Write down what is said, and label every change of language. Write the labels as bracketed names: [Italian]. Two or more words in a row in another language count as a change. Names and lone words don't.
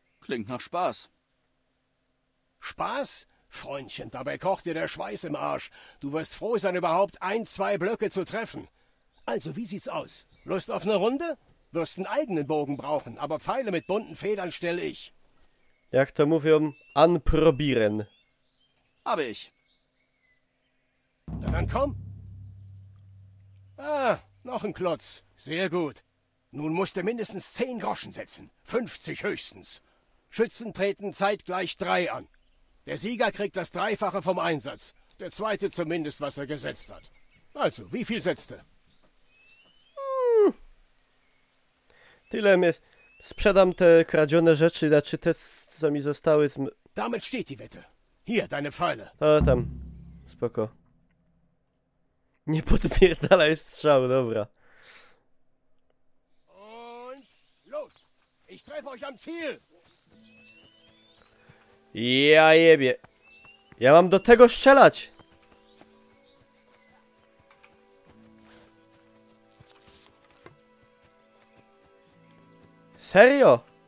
[German] Klingt nach Spaß. Spaß? Freundchen, dabei kocht dir der Schweiß im Arsch. Du wirst froh sein, überhaupt 1, 2 Blöcke zu treffen. Also, wie sieht's aus? Lust auf eine Runde? Wirst einen eigenen Bogen brauchen, aber Pfeile mit bunten Federn stelle ich. [Polish] Jak to mówią, [German] anprobieren. Habe ich. Na dann komm. Ah, noch ein Klotz. Sehr gut. Nun musst du mindestens 10 Groschen setzen. 50 höchstens. Schützen treten zeitgleich 3 an. Der Sieger kriegt das Dreifache vom Einsatz. Der Zweite zumindest, was er gesetzt hat. Also, wie viel setzte? [Polish] Tyle mnie... Sprzedam te kradzione rzeczy, znaczy te, co mi zostały z... [German] Damit steht die Wette. Hier, deine Pfeile. [Polish] O, tam. Spoko. Nie podpierdalaj strzał, dobra. [German] Und los! Ich treffe euch am Ziel! [Polish] Ja jebie. Ja mam do tego strzelać. Serio?